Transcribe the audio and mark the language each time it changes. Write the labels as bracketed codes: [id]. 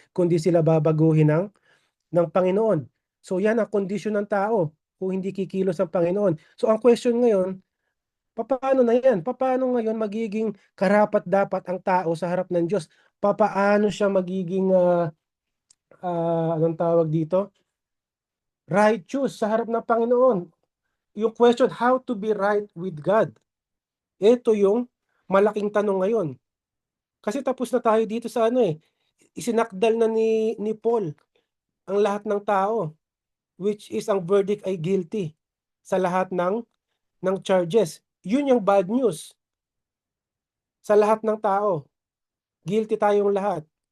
[tl] Kundi sila babaguhin ng Panginoon. So yan ang kondisyon ng tao kung hindi kikilos ang Panginoon. So ang question ngayon, paano na yan? Paano ngayon magiging karapat-dapat ang tao sa harap ng Diyos? Paano siya magiging, anong tawag dito? Righteous sa harap ng Panginoon. Yung question, [en] how to be right with God? [tl] Ito yung malaking tanong ngayon. Kasi tapos na tayo dito sa isinakdal na ni Paul ang lahat ng tao, [en] which is [tl] ang verdict ay guilty sa lahat ng charges. Yun yung bad news sa lahat ng tao. Guilty tayong lahat.